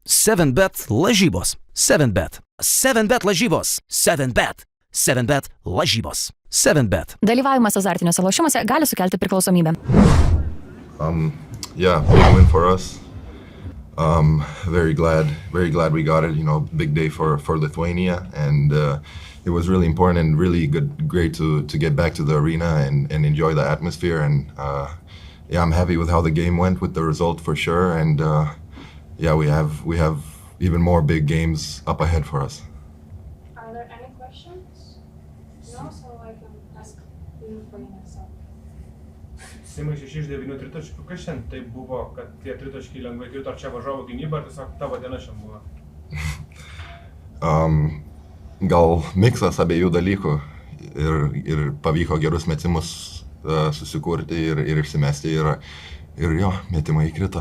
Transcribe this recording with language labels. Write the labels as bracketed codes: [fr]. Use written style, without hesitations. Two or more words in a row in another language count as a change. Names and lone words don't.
[lt] 7bet lažybos. 7bet. 7bet lažybos. 7bet. 7bet lažybos. 7bet. Dalyvavimas azartiniuose lošimuose gali sukelti priklausomybę. [en] Yeah, big win for us. Very glad we got it. Big day for Lithuania, and it was really important and really great to get back to the arena and enjoy the atmosphere. And yeah, I'm happy with how the game went, with the result for sure. And yeah, we have even more big games up ahead for us. Are there any questions? No, so I can ask you for yourself. [lt] Simai 6 iš 9 tritaškių. Kas šiandien tai buvo, kad tie tritaškiai lengvai krito, ar čia varžovo gynyba, ar tiesiog tavo diena šiandien buvo? Gal miksas abiejų dalykų ir pavyko gerus metimus susikurti ir išsimesti ir jo, metimai įkrito.